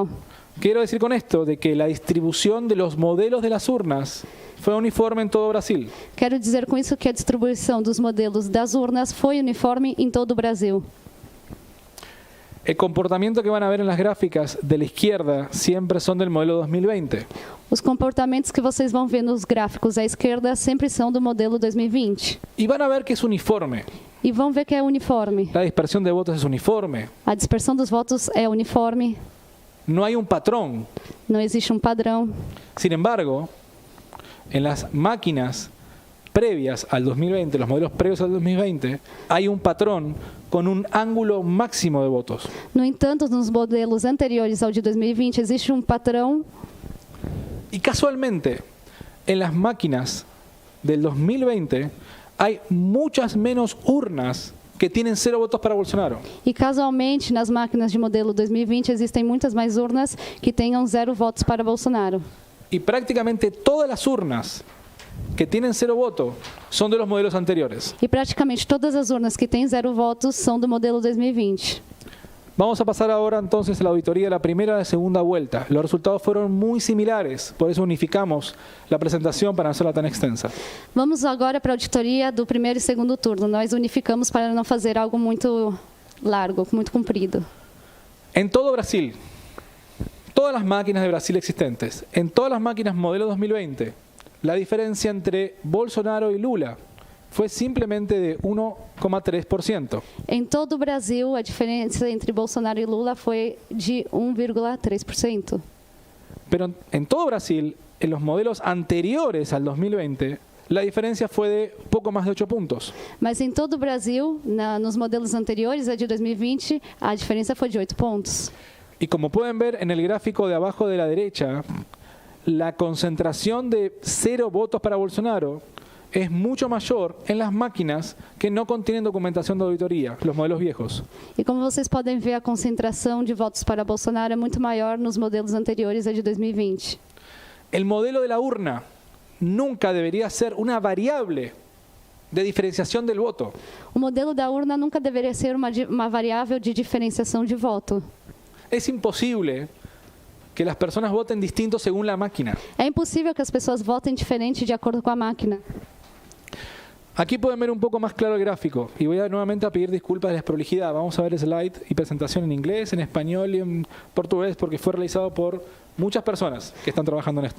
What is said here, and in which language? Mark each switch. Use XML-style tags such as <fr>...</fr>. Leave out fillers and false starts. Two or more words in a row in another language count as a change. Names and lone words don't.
<es>Quiero decir con esto de que la distribución de los modelos de las urnas fue uniforme en todo Brasil.</es> <pt>Quero dizer com isso que a distribuição dos modelos das urnas foi uniforme em todo o Brasil.</pt> <es>El comportamiento que van a ver en las gráficas de la izquierda siempre son del modelo 2020.</es> <pt>Os comportamentos que vocês vão ver nos gráficos à esquerda sempre são do modelo 2020.</pt> <es>Y van a ver que es uniforme.</es> <pt>E vão ver que é uniforme.</pt> <es>La dispersión de votos es uniforme.</es> <pt>A dispersão dos votos é uniforme,</pt> <es>No hay un patrón.</es> <pt>não existe um padrão.</pt> <es>Sin embargo, en las máquinas previas al 2020, los modelos previos al 2020, hay un patrón con un ángulo máximo de votos.</es> <pt>No entanto, nos modelos anteriores ao de 2020, existe um padrão.</pt> <es>Y casualmente, en las máquinas del 2020 hay muchas menos urnas que tienen 0 votos para Bolsonaro.</es> <pt>E casualmente, nas máquinas de modelo 2020, existem muitas mais urnas que tenham 0 votos para Bolsonaro.</pt> <es>Y prácticamente todas las urnas que tienen 0 voto son de los modelos anteriores.</es> <pt>E praticamente todas as urnas que têm 0 votos são do modelo 2020.</pt> <es>Vamos a pasar ahora entonces a la auditoría de la primera y la segunda vuelta. Los resultados fueron muy similares, por eso unificamos la presentación para no hacerla tan extensa.</es> <pt>Vamos agora para a auditoria do primeiro e segundo turno. Nós unificamos para não fazer algo muito largo, muito comprido.</pt> <es>En todo Brasil, todas las máquinas de Brasil existentes, en todas las máquinas modelo 2020, la diferencia entre Bolsonaro y Lula fue simplemente de 1,3%.</es> <pt>Em todo o Brasil, a diferença entre Bolsonaro e Lula foi de 1,3%.</pt> <es>Pero en todo Brasil, en los modelos anteriores al 2020, la diferencia fue de poco más de 8 puntos.</es> <pt>Mas em todo o Brasil, nos modelos anteriores, a de 2020, a diferença foi de 8 pontos.</pt> <es>Y como pueden ver en el gráfico de abajo de la derecha, la concentración de 0 votos para Bolsonaro es mucho mayor en las máquinas que no contienen documentación de auditoría, los modelos viejos.</es> <pt>E como vocês podem ver, a concentração de votos para Bolsonaro é muito maior nos modelos anteriores, a de 2020.</pt> <es>El modelo de la urna nunca debería ser una variable de diferenciación del voto.</es> <pt>O modelo da urna nunca deveria ser uma variável de diferenciação de voto.</pt> <es>Es imposible que las personas voten distinto según la máquina.</es> <pt>É impossível que as pessoas votem diferente de acordo com a máquina.</pt> <es>Aquí pueden ver un poco más claro el gráfico y voy nuevamente a pedir disculpas de la desprolijidad. Vamos a ver slide y presentación en inglés, en español y en portugués porque fue realizado por muchas personas que están trabajando en esto.</es>